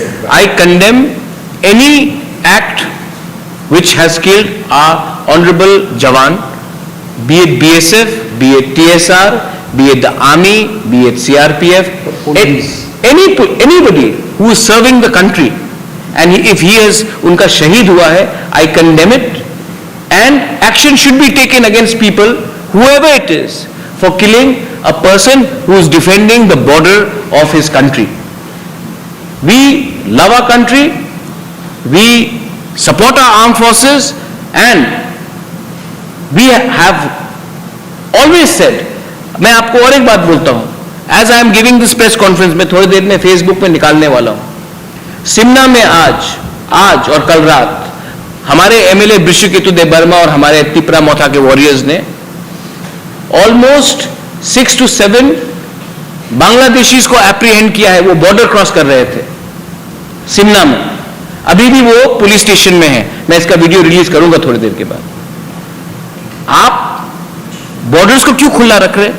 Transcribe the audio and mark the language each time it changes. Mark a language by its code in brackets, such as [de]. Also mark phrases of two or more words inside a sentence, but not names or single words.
[en] I condemn any act which has killed our honorable Jawan, be it BSF, be it TSR, be it the army, be it CRPF, anybody who is serving the country, and if he has [hi] उनका शहीद हुआ है, [en] I condemn it, and action should be taken against people, whoever it is, for killing a person who is defending the border of his country. We love our country, we support our armed forces, and we have always said, [hi] मैं आपको और एक बात बोलता हूं, [en] as I am giving this press conference, [hi] मैं थोड़ी देर में फेसबुक पे निकालने वाला हूं। सिमना में आज और कल रात हमारे एमएलए बृषकेतु देबबर्मा और हमारे तिपरा मोथा के वॉरियर्स ने [en] almost 6 to 7 Bangladeshis [hi] को एप्रीहेंड किया है। वो [en] border cross [hi] कर रहे थे सिमना में। अभी भी वो [en] police station [hi] में है। मैं इसका [en] video release [hi] करूंगा थोड़ी देर के बाद। आप बॉर्डर्स को क्यों खुला रख रहे?